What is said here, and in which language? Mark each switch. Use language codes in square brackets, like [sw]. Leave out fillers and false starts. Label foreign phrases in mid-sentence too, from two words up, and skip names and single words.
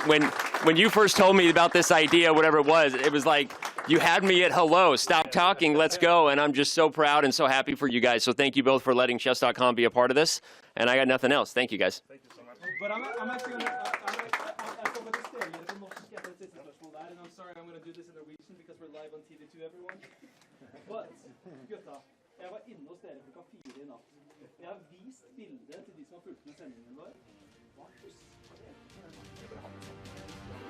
[en] When you first told me about this idea, whatever it was like you had me at hello, stop talking, let's go. And I'm just so proud and so happy for you guys. So thank you both for letting chess.com be a part of this. And I got nothing else. Thank you guys. Thank you so much. But I'm actually going to, and I'm sorry, I'm going to do this in Norwegian because we're live on TV to everyone. But, [no] gutta, jeg var inne hos dere klokka 4 i natt. Jeg har vist bildet til de som har fulgt med sendingen vår. Hva husker dere?